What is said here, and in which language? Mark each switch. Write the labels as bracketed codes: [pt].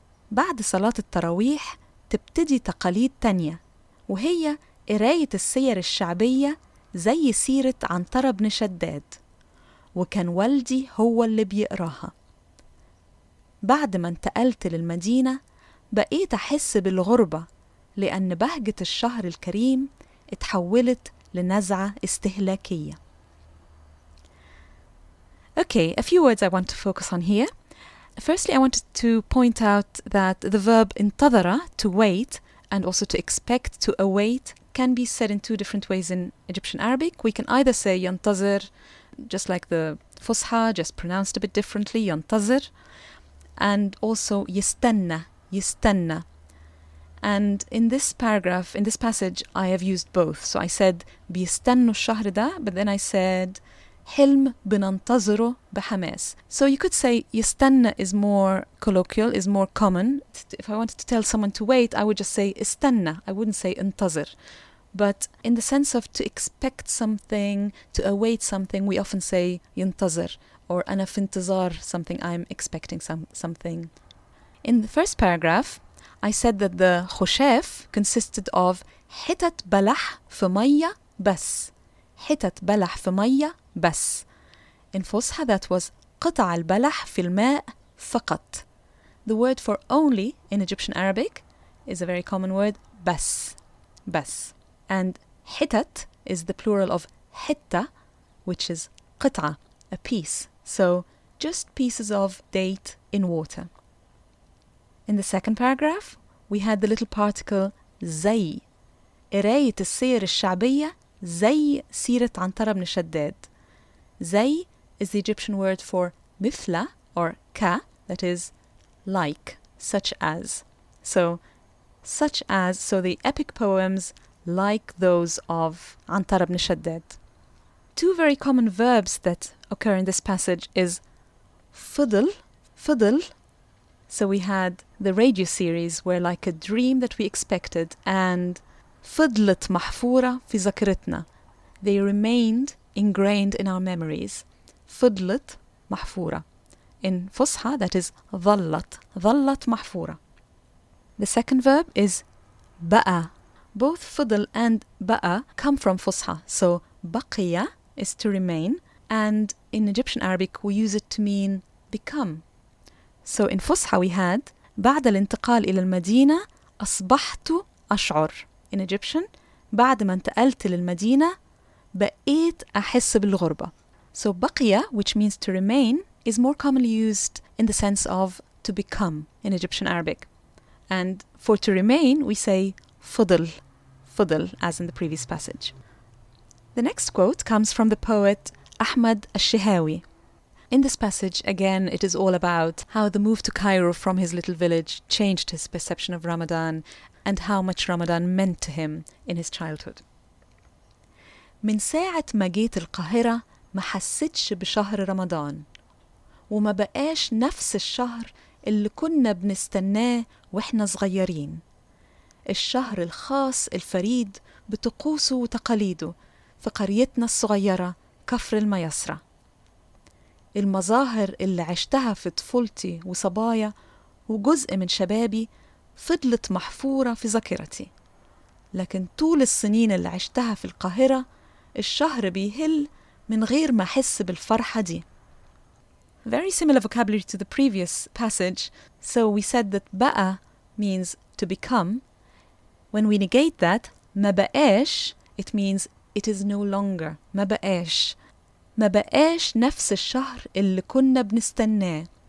[ar] بعد صلاة التراويح تبتدي تقاليد تانية، وهي قراية السير الشعبية زي سيرة عنترة بن شداد، وكان والدي هو اللي بيقراها. بعد ما انتقلت للمدينة بقيت أحس بالغربة، لأن بهجة الشهر الكريم اتحولت لنزعة استهلاكية. [en] Okay, a few words I want to focus on here. Firstly, I wanted to point out that the verb انتظر, to wait, and also to expect, to await, can be said in 2 different ways in Egyptian Arabic. We can either say ينتظر, just like the Fusha, just pronounced a bit differently, ينتظر, and also يستنى, يستنى. And in this paragraph, in this passage, I have used both. So I said [ar] بيستنوا الشهر ده, [en] but then I said [ar] حلم بننتظره بحماس. [en] So you could say يستنى is more colloquial, is more common. If I wanted to tell someone to wait, I would just say استنى. I wouldn't say انتظر. But in the sense of to expect something, to await something, we often say ينتظر, or [ar] أنا في انتظار [en] something, I'm expecting something. In the first paragraph, I said that the khoshef consisted of [ar] حتت بلح في مية بس. حتت بلح في مية بس. [en] In Fusha, that was [ar] قطع البلح في الماء فقط. [en] The word for only in Egyptian Arabic is a very common word, بس. [ar] بس. [en] And حتت is the plural of حتة, which is قطعة, a piece. So just pieces of date in water. In the second paragraph, we had the little particle زي. [ar] قراية السير الشعبية زي سيرة عنترة بن شداد. [en] زي is the Egyptian word for مثل, or ka, that is like, such as. So the epic poems like those of Antara ibn Shaddad. two very common verbs that occur in this passage is فضل. So we had the radio series where like a dream that we expected, and [ar] فضلت محفورة في ذاكرتنا. [en] They remained ingrained in our memories. [ar] فضلت محفورة. [en] In فصحى, that is [ar] ظلت محفورة. [en] The second verb is بقى. Both فضل and بقى come from فصحى. So بقي is to remain, and in Egyptian Arabic we use it to mean become. So in فصحى we had [ar] بعد الانتقال إلى المدينة أصبحت أشعر. [en] In Egyptian, [ar] بعد ما انتقلت للمدينة بقيت أحس بالغربة. [en] So بقي, which means to remain, is more commonly used in the sense of to become in Egyptian Arabic. And for to remain, we say فضل, as in the previous passage. The next quote comes from the poet Ahmad al-Shihawi. In this passage, again, it is all about how the move to Cairo from his little village changed his perception of Ramadan and how much Ramadan meant to him in his childhood. [ar] من ساعة ما جيت القاهرة ما حسيتش بشهر رمضان وما بقاش نفس الشهر اللي كنا بنستناه وإحنا صغيرين. الشهر الخاص الفريد بطقوسه وتقاليده في قريتنا الصغيرة كفر الميسرة. المظاهر اللي عشتها في طفولتي وصبايا وجزء من شبابي فضلت محفورة في ذاكرتي. لكن طول السنين اللي عشتها في القاهرة الشهر بيهل من غير ما أحس بالفرحة دي. [en] Very similar vocabulary to the previous passage. So we said that بقى means to become. When we negate that, [ar] ما بقاش, [en] it means it is no longer. [ar] ما بقاش نفس الشهر اللي كنا بنستناه.